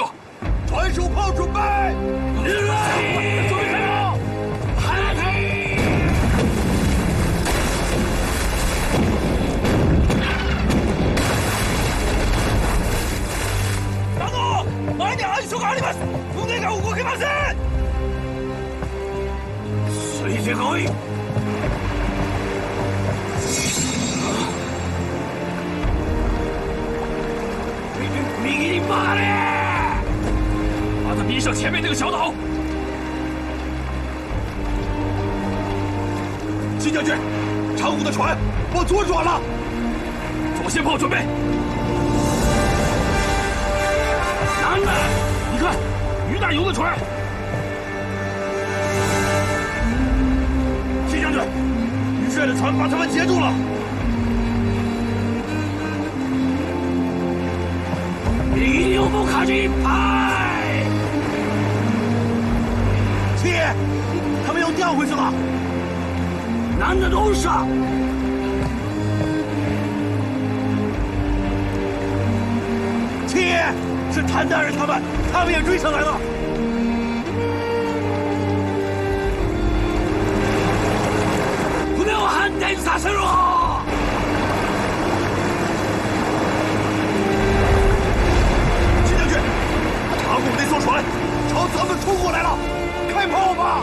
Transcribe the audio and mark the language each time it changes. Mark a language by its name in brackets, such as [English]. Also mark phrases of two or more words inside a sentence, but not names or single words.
[Chinese] 船手炮准备！准备开炮！ [Japanese] 前に暗礁があります。船が動けません。ついてこい。右に曲がれ！ [Chinese] 把他逼上前面那个小岛。齐将军，长谷的船往左转了。左舷炮准备。男的，你看，于大疣的船。齐将军，于帅的船把他们截住了。 [Japanese] 右に面舵いっぱい。 [Chinese] 七爷，他们又调回去了。男的都上。七爷。是谭大人他们也追上来了。 [Japanese] 船を反転させろ！ [Chinese] 齐将军，长谷那艘船朝咱们冲过来了，开炮吧！